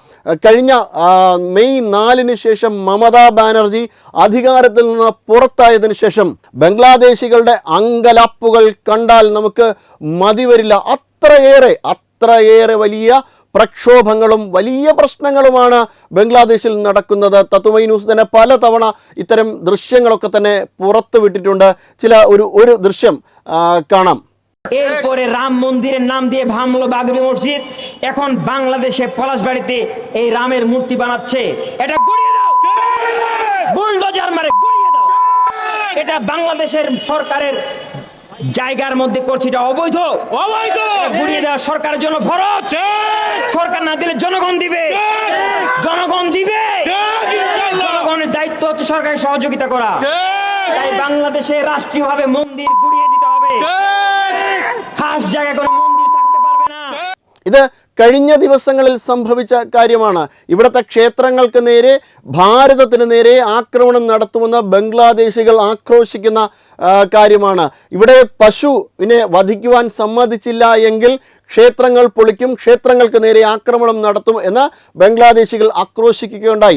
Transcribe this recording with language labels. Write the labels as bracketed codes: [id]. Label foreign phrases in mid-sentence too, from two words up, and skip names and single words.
[ml] കഴിഞ്ഞ മെയ് 4-ന് ശേഷം മമതാ ബാനർജി അധികാരത്തിൽ നിന്ന് പുറത്തായതിനു ശേഷം ബംഗ്ലാദേശികളുടെ അങ്കലാപ്പുകൾ കണ്ടാൽ നമുക്ക് മതിവരില്ല. അത്രയേറെ വലിയ പ്രക്ഷോഭങ്ങളും വലിയ പ്രശ്നങ്ങളുമാണ് ബംഗ്ലാദേശിൽ നടക്കുന്നത്. തത്വമൈ ന്യൂസ് തന്നെ പലതവണ ഇത്തരം ദൃശ്യങ്ങളൊക്കെ തന്നെ പുറത്തു വിട്ടിട്ടുണ്ട്. ഒരു ദൃശ്യം കാണാം. [bn] এরপরে রাম মন্দিরের নাম দিয়ে ভাঙলো বাবরি মসজিদ, এখন বাংলাদেশে পলাশবাড়িতে এই রামের মূর্তি বানাচ্ছে। এটা গুড়িয়ে দাও, বুলডোজার মারে গুড়িয়ে দাও। এটা বাংলাদেশের সরকারের জায়গার মধ্যে করছে, এটা অবৈধ। গুড়িয়ে দেওয়া সরকারের জন্য ফরজ। সরকার না দিলে জনগণ দিবে, জনগণের দায়িত্ব হচ্ছে সরকারের সহযোগিতা করা। তাই বাংলাদেশে রাষ্ট্রীয়ভাবে মন্দির গুড়িয়ে দিতে হবে। খাস জায়গায় কোনো മന്ദിർ থাকতে পারবে না। [ml] ഇത് കഴിഞ്ഞ ദിവസങ്ങളിൽ സംഭവിച്ച കാര്യമാണ്. ഇവിടുത്തെ ക്ഷേത്രങ്ങൾക്ക് നേരെ, ഭാരതത്തിന് നേരെ ആക്രമണം നടത്തുമെന്ന് ബംഗ്ലാദേശികൾ ആക്രോശിക്കുന്ന കാര്യമാണ്. ഇവിടെ പശുവിനെ വധിക്കുവാൻ സമ്മതിച്ചില്ല എങ്കിൽ ക്ഷേത്രങ്ങൾ പൊളിക്കും, ക്ഷേത്രങ്ങൾക്ക് നേരെ ആക്രമണം നടത്തും എന്ന് ബംഗ്ലാദേശികൾ ആക്രോശിക്കുകയുണ്ടായി.